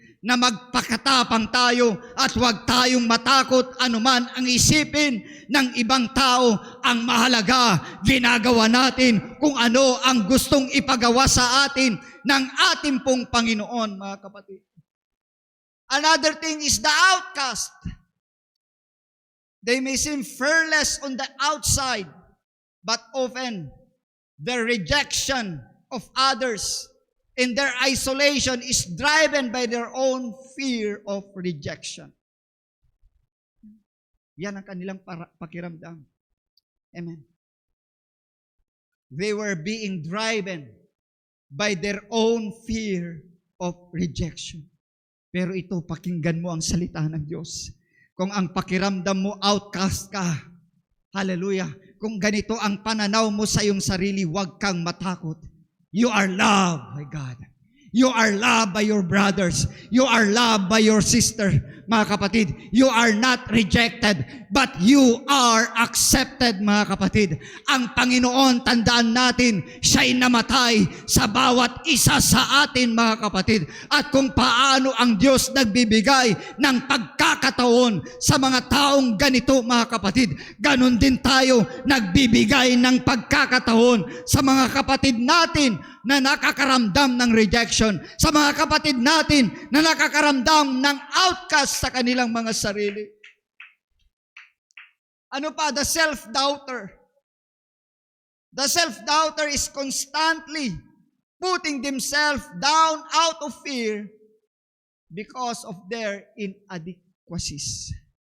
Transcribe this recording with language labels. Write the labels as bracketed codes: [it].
[tl] na magpakatapang tayo at huwag tayong matakot anuman ang isipin ng ibang tao. Ang mahalaga, ginagawa natin kung ano ang gustong ipagawa sa atin ng ating pong Panginoon, mga kapatid. [en] Another thing is the outcast. They may seem fearless on the outside, but often their rejection of others in their isolation is driven by their own fear of rejection. [tl] Yan ang kanilang pakiramdam. Amen. [en] They were being driven by their own fear of rejection. [tl] Pero ito, pakinggan mo ang salita ng Diyos. Kung ang pakiramdam mo, outcast ka, hallelujah, kung ganito ang pananaw mo sa iyong sarili, huwag kang matakot. [en] You are loved by God. You are loved by your brothers. You are loved by your sister. [tl] Mga kapatid, [en] you are not rejected, but you are accepted, [tl] mga kapatid. Ang Panginoon, tandaan natin, siya'y namatay sa bawat isa sa atin, mga kapatid. At kung paano ang Diyos nagbibigay ng pagkakataon sa mga taong ganito, mga kapatid, ganun din tayo nagbibigay ng pagkakataon sa mga kapatid natin na nakakaramdam ng rejection, sa mga kapatid natin na nakakaramdam ng outcast sa kanilang mga sarili. Ano pa? [en] The self-doubter. The self-doubter is constantly putting themselves down out of fear because of their inadequacies.